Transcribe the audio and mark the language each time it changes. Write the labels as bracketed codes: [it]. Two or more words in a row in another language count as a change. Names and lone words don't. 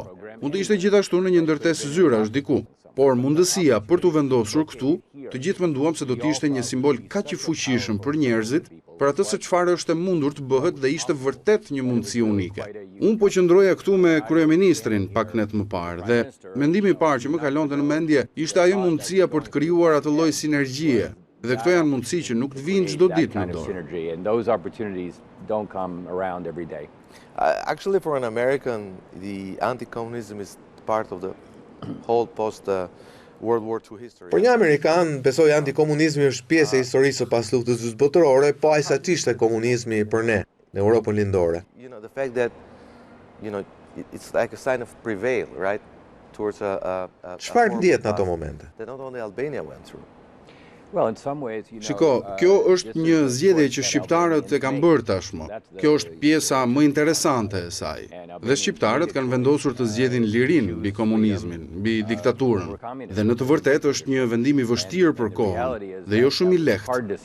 [sq] Mund të ishte gjithashtu në një ndërtesë zyrash diku, por mundësia për t'u vendosur këtu, të gjithë menduam se do të ishte një simbol kaq i fuqishëm për njerëzit, për atë se çfarë është e mundur të bëhet dhe ishte vërtet një mundësi unike. Unë po qëndroja këtu me kryeministrin pak net më parë dhe mendimi i parë që më kalonte në mendje ishte ajo mundësia për të krijuar atë lloj sinergjie. Dhe këto janë mundësi që nuk të vinë çdo ditë në dorë. [en] Actually, for an American, the anti-communism is part of the whole post-World War II history. [sq] Për një Amerikan, besoj antikomunizmi është pjesë e historisë së pas luftës së dytë botërore, po ai sa ç'ishte komunizmi për ne në Europën lindore. [en] You know, the fact that, you know, it's like a sign of prevail, right? Towards [sq] Çfarë ndjet në ato momente? [en] That not only Albania went through. [sq] Shiko, kjo është një zgjedhje që shqiptarët e kanë bërë tashmë. Kjo është pjesa më interesante e saj. Dhe shqiptarët kanë vendosur të zgjedhin lirinë mbi komunizmin, mbi diktaturën. Dhe në të vërtetë është një vendim i vështirë për kohën, dhe jo shumë i lehtë.